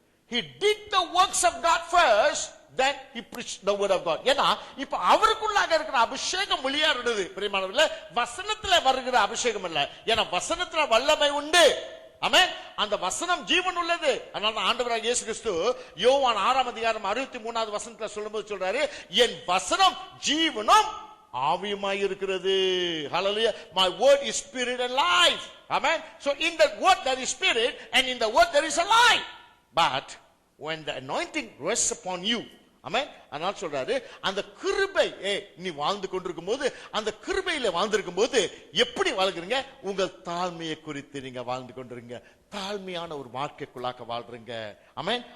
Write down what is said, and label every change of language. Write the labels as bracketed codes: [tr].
[en] He did the works of God first, then he preached the word of God. [ta] ஏன்னா இப்ப அவருக்குள்ளாக இருக்கிற அபிஷேகம் வெளியாடுது. பிரியமானவர்களே, வசனத்துல வருகிற அபிஷேகம் இல்ல. ஏன்னா வசனத்துல வல்லமை உண்டு. ஆமென். அந்த வசனம் ஜீவன் உள்ளது. அதனால ஆண்டவராகிய இயேசு கிறிஸ்து யோவான் 6ஆம் அதிகாரம் 63வது வசனத்துல சொல்லும்போது சொல்றாரு, என் வசனம் ஜீவனும் ஆவியுமாய் இருக்கிறது. [en] Hallelujah. My word is spirit and life. Amen. So in the word there is spirit and in the word there is a life. But when the anointing rests upon you, [ta] ஆமென், அதனால சொல்றாரு அந்த கிருபை நீ வாழ்ந்து கொண்டிருக்கும் போது, அந்த கிருபையில வாழ்ந்திருக்கும் போது எப்படி வாழ்கிறீங்க? உங்கள் தாழ்மையை குறித்து நீங்க வாழ்ந்து கொண்டிருங்க. தாழ்மையான ஒரு வாழ்க்கைக்குள்ளாக வாழ்றீங்க. ஆமென்.